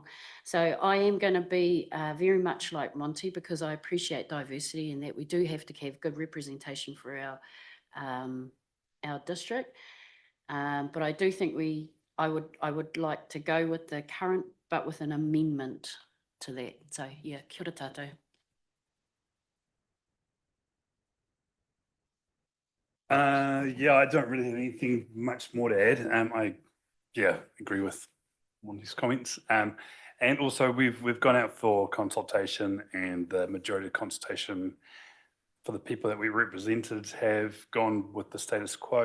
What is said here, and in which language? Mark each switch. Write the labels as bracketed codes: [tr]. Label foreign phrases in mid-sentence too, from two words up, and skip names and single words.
[en] So I am going to be very much like Monty, because I appreciate diversity and that we do have to have good representation for our district. But I do think I would like to go with the current, but with an amendment to that. So yeah, [mi] kia ora tātou. [en] Yeah, I don't really have anything much more to add. I agree with Monty's comments. And also we've gone out for consultation, and the majority of consultation for the people that we represented have gone with the status quo.